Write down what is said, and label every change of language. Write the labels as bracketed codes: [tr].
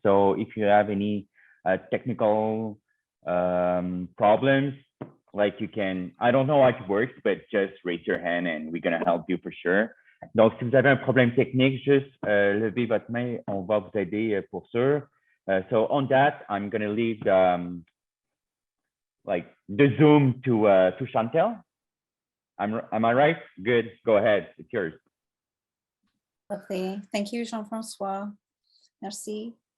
[en] So if you have any technical problems, like you can, I don't know how it works, but just raise your hand and we're going to help you for sure. [fr] Donc, si vous avez un problème technique, juste levez votre main, on va vous aider pour sûr. [en] So on that, I'm going to leave like the Zoom to Chantel. Am I right? Good. Go ahead. It's yours. Lovely. Thank you, Jean-François. Merci.